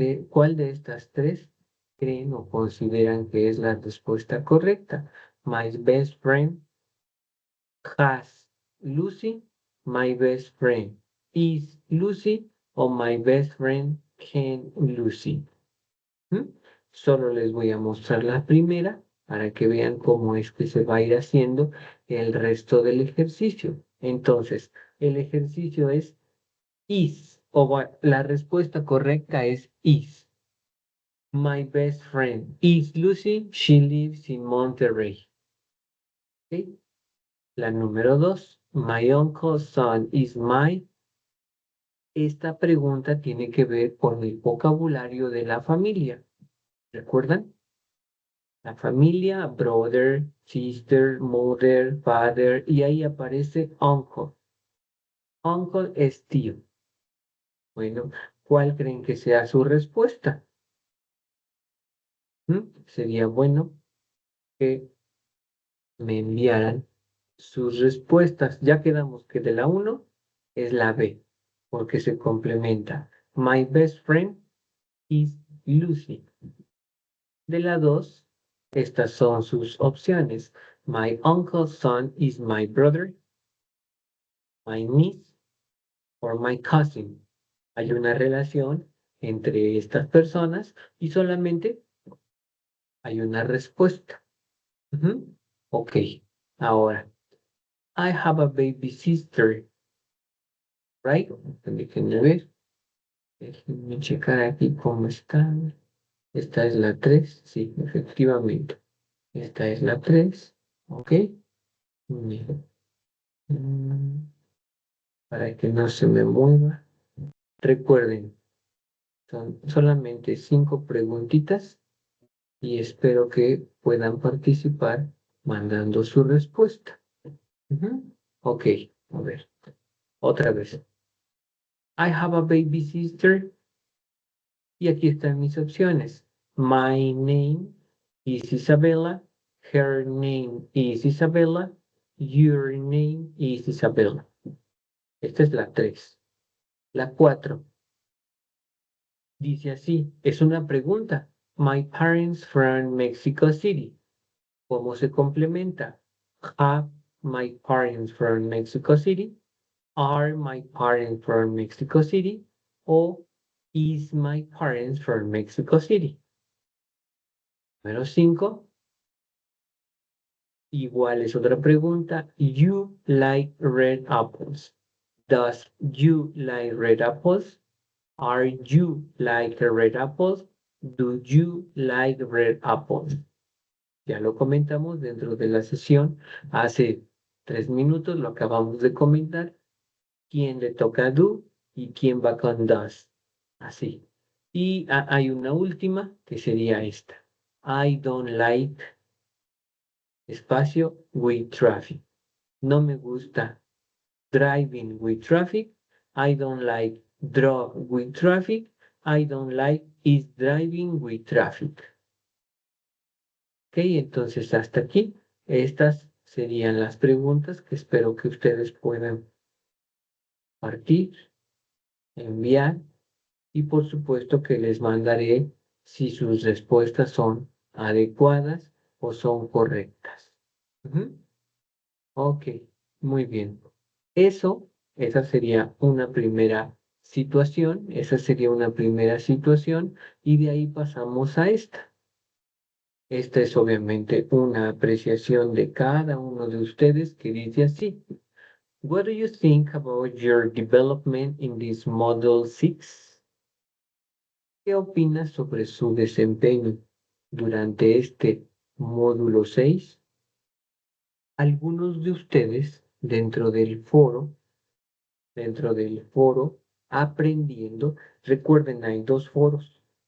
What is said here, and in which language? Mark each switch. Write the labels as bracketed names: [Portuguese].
[Spanish] ¿Cuál de estas tres creen o consideran que es la respuesta correcta? [English] My best friend has Lucy, my best friend is Lucy, o my best friend can Lucy. ¿Mm? [Spanish] Solo les voy a mostrar la primera para que vean cómo es que se va a ir haciendo el resto del ejercicio. Entonces, el ejercicio es is, la respuesta correcta es is. [English] My best friend is Lucy, she lives in Monterrey. ¿Okay? [Spanish] La número 2, [English] my uncle's son is my. [Spanish] Esta pregunta tiene que ver con el vocabulario de la familia. ¿Recuerdan? La familia, [English] brother, sister, mother, father, [Spanish] y ahí aparece uncle. Uncle es tío. Bueno, ¿cuál creen que sea su respuesta? Sería bueno que me enviaran sus respuestas. Ya quedamos que de la 1 es la B, porque se complementa. [English] My best friend is Lucy. [Spanish] De la 2, estas son sus opciones. [English] My uncle's son is my brother, my niece, or my cousin. [Spanish] Hay una relación entre estas personas y solamente hay una respuesta. [English] Ok, [Spanish] ahora, [English] I have a baby sister, right? [Spanish] Déjenme ver. Déjenme checar aquí cómo están. Esta es la 3, sí, efectivamente. Esta es la 3, ok. Bien. Para que no se me mueva. Recuerden, son solamente 5 preguntitas y espero que puedan participar mandando su respuesta. [English] Ok, [Spanish] a ver, otra vez. [English] I have a baby sister. [Spanish] Y aquí están mis opciones. [English] My name is Isabella. Her name is Isabella. Your name is Isabella. [Spanish] Esta es la 3. La 4 dice así, es una pregunta. [English] My parents from Mexico City. [Spanish] ¿Cómo se complementa? [English] Have my parents from Mexico City? Are my parents from Mexico City? O is my parents from Mexico City? [Spanish] Número 5. Igual es otra pregunta. [English] You like red apples. Does you like red apples? Are you like red apples? Do you like red apples? [Spanish] Ya lo comentamos dentro de la sesión. Hace 3 minutos lo acabamos de comentar. ¿Quién le toca do y quién va con does? Así. Y hay una última que sería esta. [English] I don't like espacio with traffic. [Spanish] No me gusta [English] driving with traffic. I don't like draw with traffic. I don't like is driving with traffic. [Spanish] Ok, entonces hasta aquí. Estas serían las preguntas que espero que ustedes puedan partir, enviar y por supuesto que les mandaré si sus respuestas son adecuadas o son correctas. Ujú. Ok, muy bien. Esa sería una primera situación, esa sería una primera situación y de ahí pasamos a esta. Esta es obviamente una apreciación de cada uno de ustedes que dice así. [English] What do you think about your development in this Model 6? [Spanish] ¿Qué opinas sobre su desempeño durante este módulo 6? Algunos de ustedes dentro del foro aprendiendo, recuerden, hay dos foros.